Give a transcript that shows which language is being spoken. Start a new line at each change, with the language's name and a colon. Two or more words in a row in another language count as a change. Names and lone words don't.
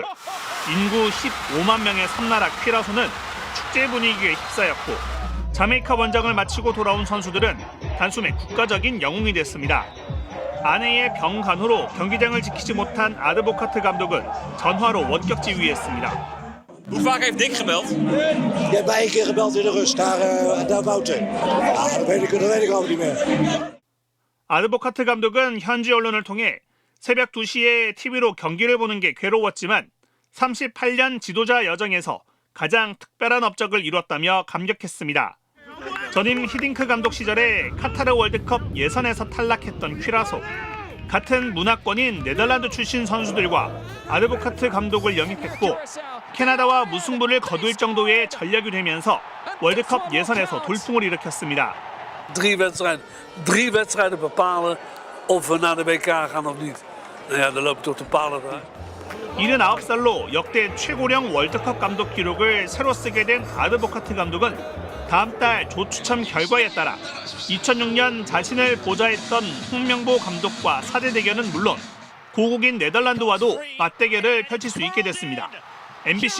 Korean: 인구 15만 명의 섬나라 퀴라소는 축제 분위기에 휩싸였고 자메이카 원정을 마치고 돌아온 선수들은 단숨에 국가적인 영웅이 됐습니다. 아내의 병간호로 경기장을 지키지 못한 아드보카트 감독은 전화로 원격 지휘했습니다.
Dutch: Hoe vaak heeft Dick gebeld? Je hebt mij 1 keer gebeld in de rust, daar Wouter. Dat weet ik ook niet meer.
Korean: 아드보카트 감독은 현지 언론을 통해 새벽 2시에 TV로 경기를 보는 게 괴로웠지만 38년 지도자 여정에서 가장 특별한 업적을 이뤘다며 감격했습니다. 전임 히딩크 감독 시절에 카타르 월드컵 예선에서 탈락했던 퀴라소. 같은 문화권인 네덜란드 출신 선수들과 아드보카트 감독을 영입했고 캐나다와 무승부를 거둘 정도의 전력이 되면서 월드컵 예선에서 돌풍을 일으켰습니다.
Dutch: 3 wedstrijden bepalen of we naar de WK gaan of niet. Nou ja, dan loop je toch te palen daar.
Korean: 79살로 역대 최고령 월드컵 감독 기록을 새로 쓰게 된 아드보카트 감독은 다음 달 조추첨 결과에 따라 2006년 자신을 보좌했던 홍명보 감독과 4대 대결은 물론 고국인 네덜란드와도 맞대결을 펼칠 수 있게 됐습니다.